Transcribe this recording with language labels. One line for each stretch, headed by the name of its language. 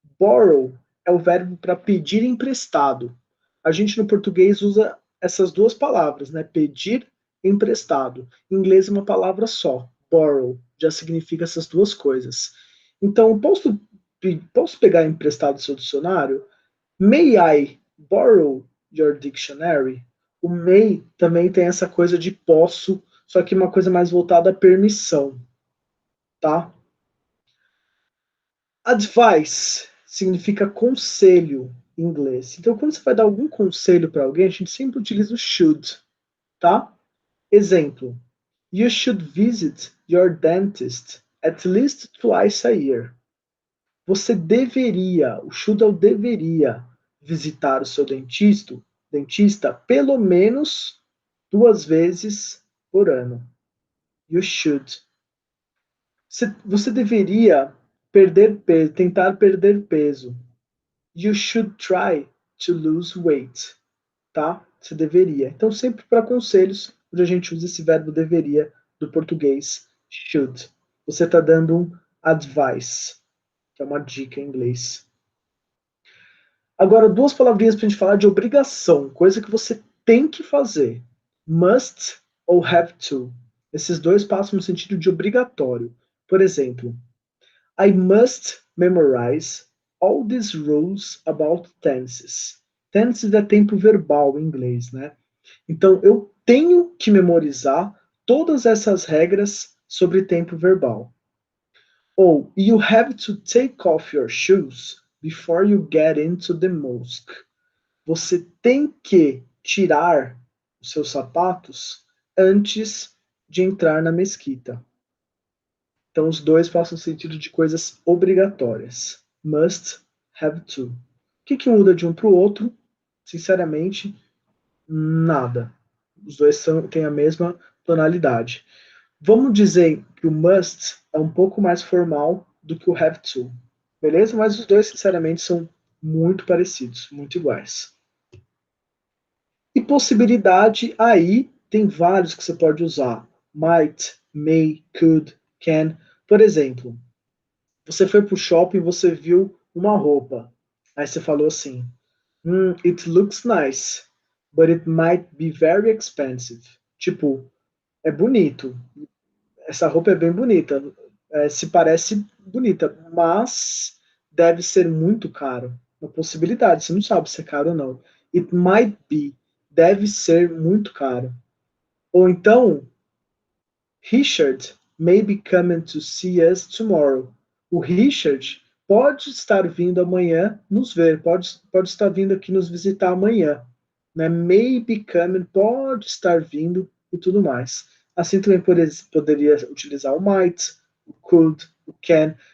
Portuguese: Borrow é o verbo para pedir emprestado. A gente no português usa essas duas palavras, né? Pedir emprestado. Em inglês é uma palavra só, borrow, já significa essas duas coisas. Então, posso pegar emprestado o seu dicionário?
English: May I borrow your dictionary?
Portuguese: O may também tem essa coisa de posso, só que uma coisa mais voltada à permissão. Tá? Advice significa conselho em inglês. Então, quando você vai dar algum conselho para alguém, a gente sempre utiliza o should, tá?
English: Exemplo: You should visit your dentist at least twice a year.
Portuguese: Você deveria, o should é o deveria, visitar o seu dentista pelo menos 2 vezes por ano.
English: You should.
Portuguese: Você deveria tentar perder peso.
English: You should try to lose weight.
Portuguese: Tá? Você deveria. Então, sempre para conselhos, onde a gente usa esse verbo deveria do português should. Você está dando um advice, que é uma dica em inglês. Agora, duas palavrinhas para a gente falar de obrigação, coisa que você tem que fazer. Must ou have to. Esses dois passam no sentido de obrigatório.
English: Por exemplo, I must memorize all these rules about tenses.
Portuguese: Tenses é tempo verbal em inglês, né? Então, eu tenho que memorizar todas essas regras sobre tempo verbal.
English: Ou, you have to take off your shoes before you get into the mosque.
Portuguese: Você tem que tirar os seus sapatos antes de entrar na mesquita. Então, os dois passam no sentido de coisas obrigatórias. Must, have to. O que muda de um para o outro? Sinceramente, nada. Os dois têm a mesma tonalidade. Vamos dizer que o must é um pouco mais formal do que o have to. Beleza? Mas os dois, sinceramente, são muito parecidos, muito iguais. E possibilidade, aí tem vários que você pode usar. Might, may, could, can. Por exemplo, você foi para o shopping e você viu uma roupa. Aí você falou assim,
English: it looks nice, but it might be very expensive.
Portuguese: Tipo, é bonito. Essa roupa é bem bonita. Se parece bonita, mas deve ser muito caro. Uma possibilidade, você não sabe se é caro ou não.
English: It might be.
Portuguese: Deve ser muito caro. Ou então,
English: Richard may be coming to see us tomorrow.
Portuguese: O Richard pode estar vindo amanhã nos ver, pode estar vindo aqui nos visitar amanhã. Né?
English: May be coming,
Portuguese: pode estar vindo e tudo mais. Assim também poderia utilizar o might, o could, o can.